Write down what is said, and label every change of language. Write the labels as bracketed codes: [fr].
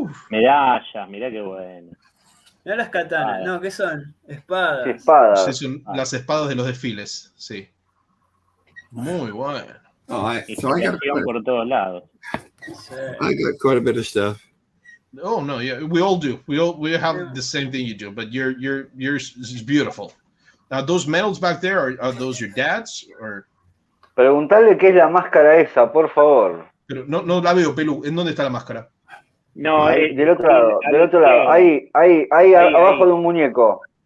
[es] Medallas, mirá qué bueno. Mirá las katanas. No, ¿qué son? Espadas. Espadas. Sí, son las espadas de los desfiles, sí. Muy bueno. Inspiración por todos lados. Sí. [en] I got quite a bit of stuff. Oh no, yeah, we all do. We have the same thing you do, but yours is beautiful. Those medals back there, are those your dad's? Or... [es] Preguntale qué es la máscara esa, por favor. Pero no la veo, Pelu. ¿En dónde está la máscara? No, Ahí, del otro lado, ahí, abajo de un muñeco.